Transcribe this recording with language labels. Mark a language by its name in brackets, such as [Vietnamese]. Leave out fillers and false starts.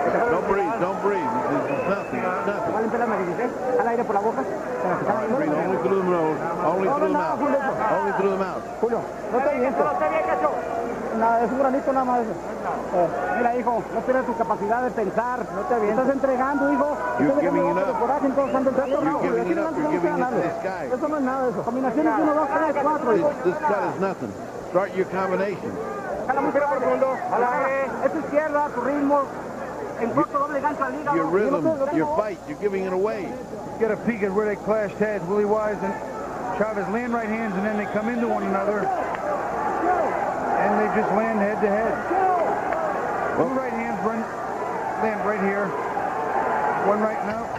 [English] Don't breathe, don't breathe. It's nothing, it's nothing. [Spanish] Vale, espérame, que dice. Al aire por la boca. [English] Breathe only through the nose, only through the mouth. Only through the mouth. [Spanish] Julio, no te avientes. Nada, es un granito nada más eso. Mira, hijo, no pierdas tu capacidad de pensar. No te avientes. Estás entregando, hijo. [English] You're giving it up. [Spanish] Coraje, entonces, [English] You're giving it up. You're giving it to this guy. [Spanish] Eso no es nada eso. Combinaciones 1, 2, 3, 4. [English] This cut is nothing. Start your combination. [Spanish] Jala muy profundo. Es tu izquierda, tu ritmo. En corto, doble gancho al hígado. [English] Your rhythm, your fight, you're giving it away. Get a peek at where they clashed heads. Willy Wise and Chavez land right hands, and then they come into one another. And they just land head to head. Two right hands land right here. One right now.